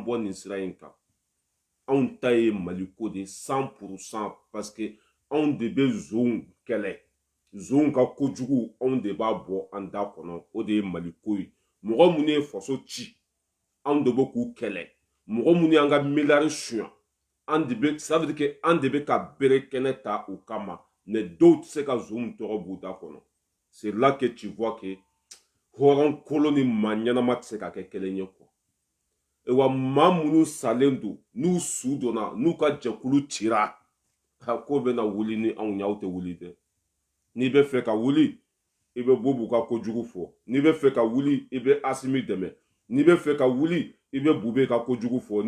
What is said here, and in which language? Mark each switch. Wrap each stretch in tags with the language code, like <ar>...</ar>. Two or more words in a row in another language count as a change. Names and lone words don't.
<bm>bɔ nin sira in kan anw ta ye maliko de 100%</bm> <fr>parce que</fr> <bm>anw de bɛ zonw kɛlɛ zonw ka kojugu anw de b'a bɔ an da kɔnɔ o de ye maliko ye mɔgɔ minnu ye faso ci anw de bɛ k'u kɛlɛ mɔgɔ minnu y'an ka miliyari suɲɛ</bm> <fr>ça veut dire que</fr> <bm>an de bɛ ka bere kɛnɛ ta u kama mais dɔw tɛ se ka zonw tɔgɔ b'u da kɔnɔ</bm> <fr>c'est là que tu vois que</fr> <bm>hɔrɔn kolon ni maa ɲɛnama tɛ se ka kɛ kelen ye quoi wa maa minnu salen don n'u su donna n'u ka jɛkulu cira ko bɛna wuli ni anw y'aw tɛ wuli dɛ n'i bɛ fɛ ka wuli i bɛ Bobo ka kojugu fɔ n'i bɛ fɛ ka wuli i bɛ Asimi dɛmɛ n'i bɛ fɛ ka wuli i bɛ Bube ka kojugu fɔ n'i</bm>